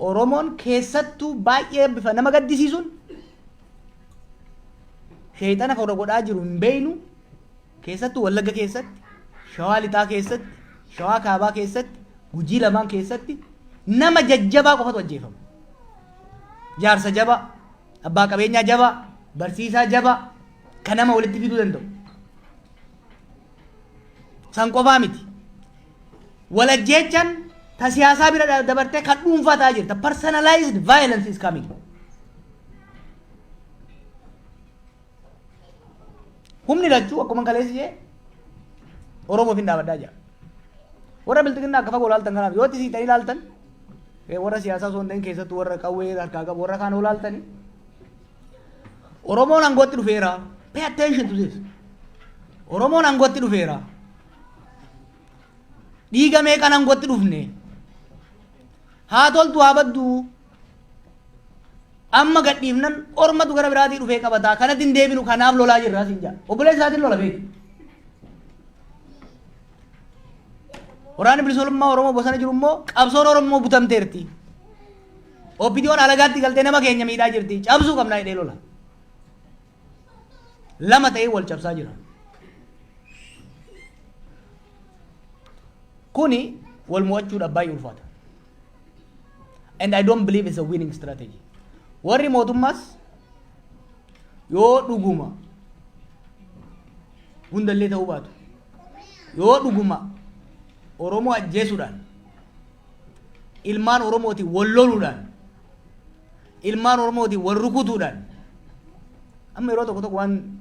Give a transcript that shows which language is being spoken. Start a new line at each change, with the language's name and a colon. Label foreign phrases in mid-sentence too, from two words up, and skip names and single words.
Oromo: Oromoon keessattuu baay'ee bifa nama gaddisiisuun sheeyxana kan godhaa jiru hin beeynu keessattuu Wallagga keessatti, Shawaa Lixaa keessatti, Shawaa Kaabaa keessatti, Gujii lamaan keessatti nama jajjabaa qofatu ajjeefama. Jaarsa jabaa, abbaa qabeenyaa jabaa, barsiisaa jabaa kan nama walitti fiduu danda'u. San qofaa miti. Walajjeechaan ta siyaasaa bira dabartee kan dhuunfaa ta'aa jirta.
English: Personalized violence is coming.
Oromo: Humni lachuu akkuma kaleessi jee Oromoof hin dhaabadhaa jira. Warra biltiqinnaa akka fagoo ilaaltan kanaaf yoo siitanii ilaaltan warra siyaasaa osoo hin ta'in keessattuu warra qawwee harkaa qabu warra kaan ilaaltanii Oromoon aangootti dhufeera.
English: Pay attention to this.
Oromo: Oromoon aangootti dhufeera. Dhiiga meeqaan aangootti dhufne? Haa toltu haa baddu. Amma gadhiifnan ormatu gara biraatii dhufee qabataa. Kanatti hin deebinu kanaaf lolaa jirra siin jaa. Obboleessa isaatiin lola beeku. Waraanni bilisummaa Oromoo bosona jiru immoo qabsoon Oromoo butamteerti. OPDO'n alagaatti galtee nama keenya miidhaa jirti. Cabsuu qabnaa hidhee lola. Lama ta'ee wal cabsaa jira. Kuni wal mo'achuudhaaf baay'ee ulfaata.
English: And I don't believe it's a winning strategy.
Oromo: Warri mootummaas yoo dhuguma hundallee ta'uu baatu yoo dhuguma Oromoo ajjeesuudhaan ilmaan Oromooti wal loluudhaan ilmaan Oromooti wal rukutuudhaan amma yeroo tokko waan